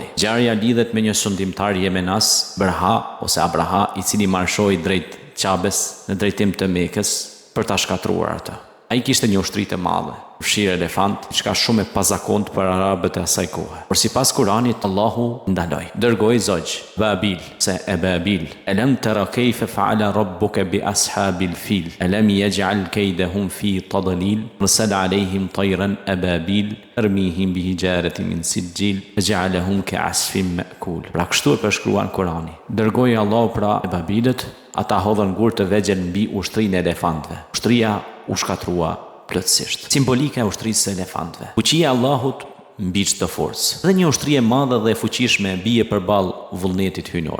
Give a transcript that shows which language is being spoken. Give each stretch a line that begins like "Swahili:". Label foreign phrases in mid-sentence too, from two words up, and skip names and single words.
Albanian: Ngjarja lidhet me një sundimtar jemenas, Abraha, i cili marshoi drejt Qabes në drejtim të Mekës për ta shkatruar atë. Ai kishte një ushtri të madhe, fshirë elefant, çka shumë e pazakontë për arabët e asaj kohe. Por sipas Kuranit, Allahu ndaloi. Dërgoi zogj,
Arabic: Babil, ألم تر كيف فعل ربك بأصحاب الفيل ألم يجعل كيدهم في تضليل أرسل عليهم طيرا أبابيل ترميهم بحجارة من سجيل, فجعلهم كعصف مأكول.
Albanian: Pra kështu e përshkruan Kurani. Dërgoi Allahu pra Babilët, ata hodhën gur të vegjël mbi ushtrinë e elefantëve. Ushtria u shkatrua plotësisht. Simbolika e ushtrisë së elefantëve. Fuqia e Allahut mbi çdo forcë. Dhe një ushtri e madhe dhe e fuqishme bie përballë vullnetit hyjnor.